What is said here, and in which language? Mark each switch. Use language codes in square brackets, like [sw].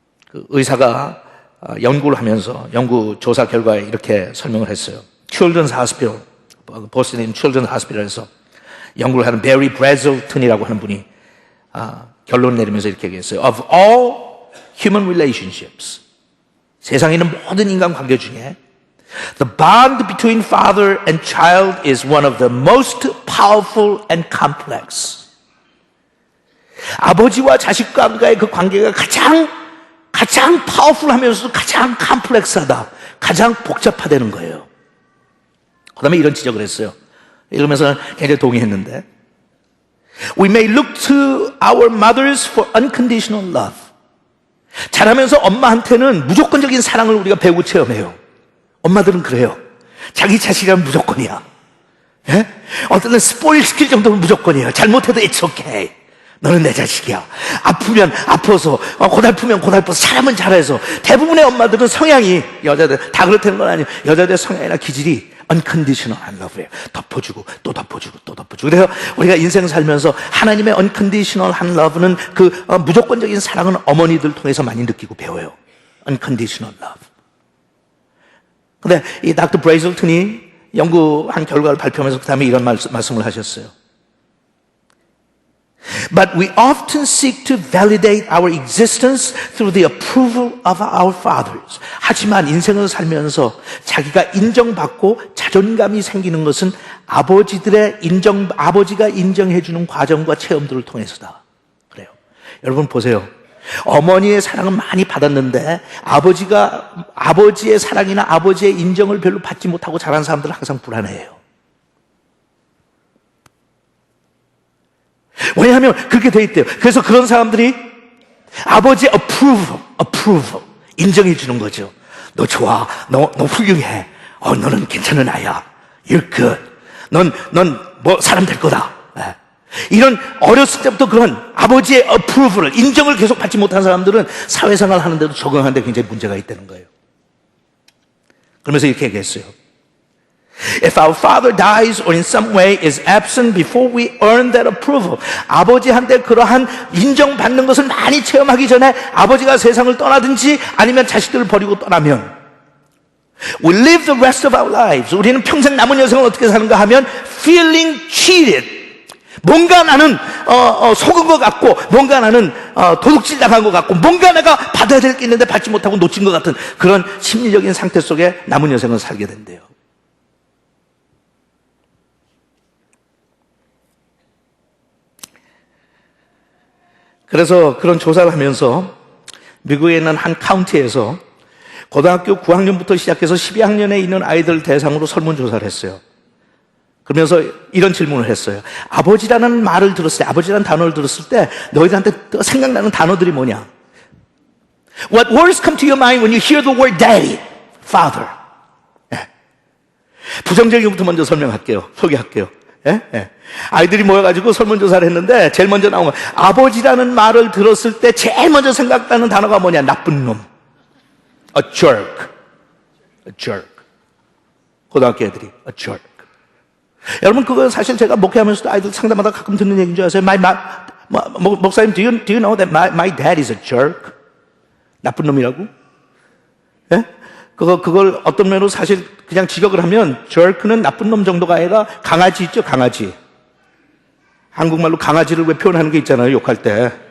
[ko] 그 의사가 연구를 하면서 연구 조사 결과에 이렇게 설명을 했어요. Children's Hospital, 보스턴에 있는 Children's Hospital에서 연구를 하는 베리 브래즐튼이라고 하는 분이 결론을 내리면서 이렇게 얘기했어요. [en] Of all human relationships, [ko] 세상에 있는 모든 인간관계 중에 [en] the bond between father and child is one of the most powerful and complex. [ko] 아버지와 자식과의 그 관계가 가장 파워풀하면서도 가장 컴플렉스하다. 가장 복잡하다는 거예요. 그 다음에 이런 지적을 했어요. 이러면서 굉장히 동의했는데 [en] We may look to our mothers for unconditional love. [ko] 자라면서 엄마한테는 무조건적인 사랑을 우리가 배우고 체험해요. 엄마들은 그래요. 자기 자식이라면 무조건이야. 예? 어떤 때는 스포일 시킬 정도면 무조건이에요. 잘못해도 [en] it's okay. [ko] 너는 내 자식이야. 아프면 아파서, 고달프면 고달퍼서, 잘하면 잘해서. 대부분의 엄마들은 성향이, 여자들, 다 그렇다는 건 아니에요. 여자들의 성향이나 기질이 [en] unconditional love [ko] 예요. 덮어주고, 또 덮어주고, 또 덮어주고. 그래서 우리가 인생 살면서 하나님의 [en] unconditional love [ko] 는 그 무조건적인 사랑은 어머니들 통해서 많이 느끼고 배워요. [en] unconditional love. [ko] 근데 이 닥터 브레이즐튼이 연구한 결과를 발표하면서 그 다음에 이런 말씀을 하셨어요. [en] But we often seek to validate our existence through the approval of our fathers. [ko] 하지만 인생을 살면서 자기가 인정받고 자존감이 생기는 것은 아버지가 인정해주는 과정과 체험들을 통해서다. 그래요. 여러분 보세요. 어머니의 사랑은 많이 받았는데 아버지의 사랑이나 아버지의 인정을 별로 받지 못하고 자란 사람들은 항상 불안해해요. 왜냐하면 그렇게 돼 있대요. 그래서 그런 사람들이 아버지의 approval 인정해 주는 거죠. 너 좋아, 너 훌륭해, 너는 괜찮은 아이야, [en] you're good, [ko] 넌 뭐 사람 될 거다. 네. 이런 어렸을 때부터 그런 아버지의 approval을 인정을 계속 받지 못한 사람들은 사회생활 하는데도 적응하는데 굉장히 문제가 있다는 거예요. 그러면서 이렇게 얘기했어요. [en] If our father dies or in some way is absent before we earn that approval, [ko] 아버지한테 그러한 인정받는 것을 많이 체험하기 전에 아버지가 세상을 떠나든지 아니면 자식들을 버리고 떠나면 [en] we live the rest of our lives. [ko] 우리는 평생 남은 여생을 어떻게 사는가 하면 [en] feeling cheated. [ko] 뭔가 나는 속은 것 같고 뭔가 나는 도둑질 당한 것 같고 뭔가 내가 받아야 될 게 있는데 받지 못하고 놓친 것 같은 그런 심리적인 상태 속에 남은 여생을 살게 된대요. 그래서 그런 조사를 하면서 미국에 있는 한 카운티에서 고등학교 9학년부터 시작해서 12학년에 있는 아이들 대상으로 설문조사를 했어요. 그러면서 이런 질문을 했어요. 아버지라는 말을 들었을 때, 아버지라는 단어를 들었을 때 너희들한테 생각나는 단어들이 뭐냐? [en] What words come to your mind when you hear the word daddy, father? [ko] 예. 부정적인 것부터 먼저 소개할게요. 예? 예. 아이들이 모여가지고 설문조사를 했는데 제일 먼저 나온 건 아버지라는 말을 들었을 때 제일 먼저 생각나는 단어가 뭐냐? 나쁜 놈. [en] A jerk. [ko] 고등학교 애들이 [en] a jerk. [ko] 여러분 그거 사실 제가 목회하면서도 아이들 상담하다 가끔 듣는 얘기인 줄 아세요? [en] 목사님, do you know that my dad is a jerk? [ko] 나쁜 놈이라고? 예? 그걸 어떤 면으로 사실 그냥 직역을 하면 jerk는 나쁜 놈 정도가 아니라 강아지 있죠, 강아지. 한국말로 강아지를 왜 표현하는 게 있잖아요, 욕할 때.